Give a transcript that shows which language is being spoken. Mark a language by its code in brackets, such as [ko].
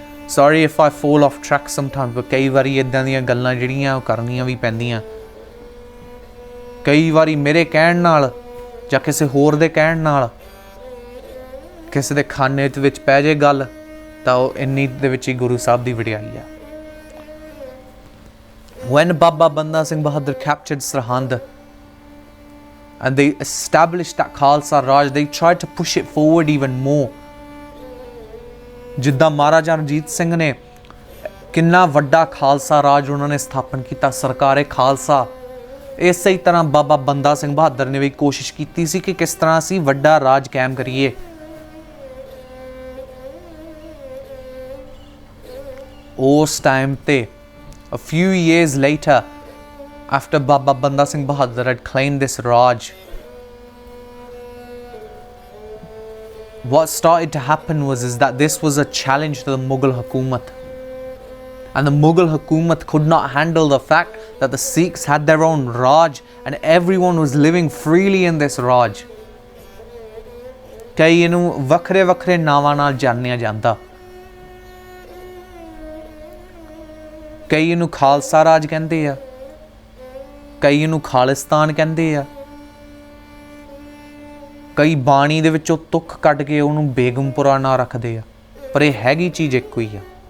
[en] Sorry if I fall off track sometimes, but [pa] ਕਈ ਵਾਰੀ ਇੱਦਾਂ ਦੀਆਂ ਗੱਲਾਂ ਜਿਹੜੀਆਂ ਉਹ ਕਰਨੀਆਂ ਵੀ ਪੈਂਦੀਆਂ। ਕਈ ਵਾਰੀ ਮੇਰੇ ਕਹਿਣ ਨਾਲ ਜਾਂ ਕਿਸੇ ਹੋਰ ਦੇ ਕਹਿਣ ਨਾਲ ਕਿਸੇ ਦੇ ਖਾਨੇ ਦੇ ਵਿੱਚ ਪੈ ਜੇ ਗੱਲ, ਤਾਂ ਉਹ ਇੰਨੀ ਦੇ ਵਿੱਚ ਹੀ ਗੁਰੂ ਸਾਹਿਬ ਦੀ ਵਡਿਆਈ ਆ। [en] When Baba Banda Singh Bahadur captured Sarhind and they established that Khalsa Raj, they tried to push it forward even more. [pa] ਜਿੱਦਾਂ ਮਹਾਰਾਜਾ ਰਣਜੀਤ ਸਿੰਘ ਨੇ ਕਿੰਨਾ ਵੱਡਾ ਖਾਲਸਾ ਰਾਜ ਉਹਨਾਂ ਨੇ ਸਥਾਪਨ ਕੀਤਾ, ਸਰਕਾਰੇ ਖਾਲਸਾ। ਇਸੇ ਹੀ ਤਰ੍ਹਾਂ ਬਾਬਾ ਬੰਦਾ ਸਿੰਘ ਬਹਾਦਰ ਨੇ ਵੀ ਕੋਸ਼ਿਸ਼ ਕੀਤੀ ਸੀ ਕਿ ਕਿਸ ਤਰ੍ਹਾਂ ਅਸੀਂ ਵੱਡਾ ਰਾਜ ਕਾਇਮ ਕਰੀਏ। ਉਸ ਟਾਈਮ ਤੇ [en] a few years later, after Baba Banda Singh Bahadur had claimed this Raj, what started to happen was that this was a challenge to the Mughal Hukumat. And the Mughal Hukumat could not handle the fact that the Sikhs had their own Raj and everyone was living freely in this Raj. [pa] ਕਈ ਇਹਨੂੰ ਵੱਖਰੇ ਵੱਖਰੇ ਨਾਵਾਂ ਨਾਲ ਜਾਣਿਆ ਜਾਂਦਾ। ਕਈ ਇਹਨੂੰ ਖਾਲਸਾ ਰਾਜ ਕਹਿੰਦੇ ਆ, ਕਈ ਇਹਨੂੰ ਖਾਲਿਸਤਾਨ ਕਹਿੰਦੇ ਆ, ਕਈ ਬਾਣੀ ਦੇ ਵਿੱਚੋਂ ਤੁੱਖ ਕੱਢ ਕੇ ਉਹਨੂੰ ਬੇਗਮਪੁਰਾ ਨਾਂ ਰੱਖਦੇ ਆ, ਪਰ ਇਹ ਹੈਗੀ ਚੀਜ਼ ਇੱਕੋ ਹੀ ਆ।